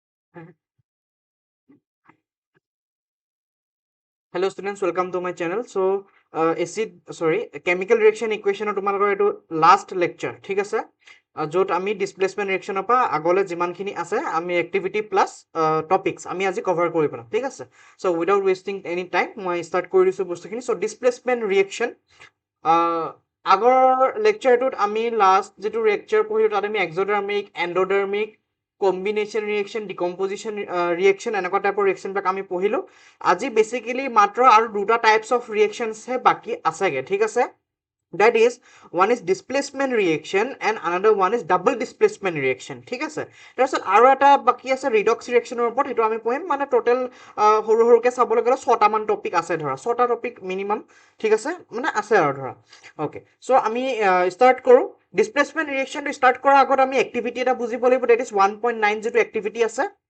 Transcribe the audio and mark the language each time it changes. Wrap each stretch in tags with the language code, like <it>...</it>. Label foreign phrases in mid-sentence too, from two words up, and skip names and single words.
<en>Hello students, welcome to my channel. So, chemical reaction equation</en> <as>তোমালোকৰ এইটো</as> <en>last lecture,</en> <as>ঠিক আছে? য'ত আমি</as> <en>displacement reaction</en> <as>পৰা আগলৈ যিমানখিনি আছে আমি</as> <en>activity plus topics</en> <as>আমি আজি cover কৰি পেলাম, ঠিক আছে?</as> <en>So, without wasting any time,</en> <as>মই start কৰি দিছো বস্তুখিনি.</as> <en>So, displacement reaction</en> <as>আগৰ lectureটোত আমি last যিটো lecture পঢ়িলো তাত আমি</as> <en>exothermic, endothermic, combination reaction, decomposition reaction</en> <as>এনেকুৱা</as> <en>type reactions</en> <as>আমি পঢ়িলোঁ। আজি বেচিকেলি মাত্ৰ আৰু দুটা</as> <en>types of reactions</en> <as>বাকী আছেগে, ঠিক আছে?</as> <en>That is, one is displacement reaction and another one is double displacement reaction,</en> <as>ঠিক আছে? তাৰপিছত আৰু এটা বাকী আছে</as> <en>redox reaction</en> <as>ওপৰত, সেইটো আমি পঢ়িম। মানে টোটেল সৰু সৰুকৈ চাবলৈ গ'লে 6টামান টপিক আছে, ধৰা 6টা</as> <en>topic minimum,</en> <as>ঠিক আছে? মানে আছে আৰু ধৰা।</as> <en>okay, so'</en> <as>আমি ষ্টাৰ্ট কৰোঁ।</as> <en>displacement reaction start</en> <as>কৰাৰ আগত আমি এক্টিভিটি এটা বুজিব লাগিব,</as> <en>that is</en> <as>1.9 যিটো এক্টিভিটি আছে।</as>